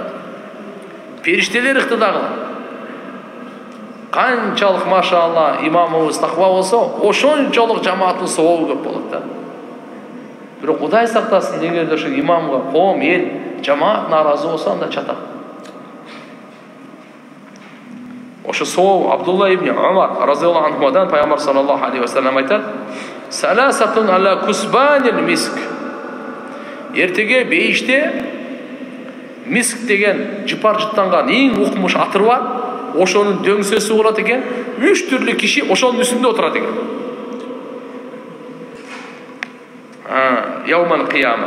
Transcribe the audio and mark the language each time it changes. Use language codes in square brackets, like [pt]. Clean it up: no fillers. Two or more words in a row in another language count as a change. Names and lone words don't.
[ky] Периштелер ыктыда кылат. Канчалык машаалла имамыбыз таква болсо, ошончолук жамааттын сообу көп болот да. Бирок Кудай сактасын, эгерде ошо имамга коом, эл, жамаат наразы болсо, анда чатак. Ошо сообу Абдулла ибн Умар [ar] رضي الله عنه [ky] пайгамбар [ar] صلى الله عليه وسلم [ky] айтат: [ar] "ثلاثة على كثبان المسك." [ky] Эртеге бейиште миск деген жыпар жыттанган эң укмуш атыр бар. Ошонун дөңсөсү болот экен. 3 түрлүү киши ошонун үстүндө отурат экен. [ar] يوم القيامة.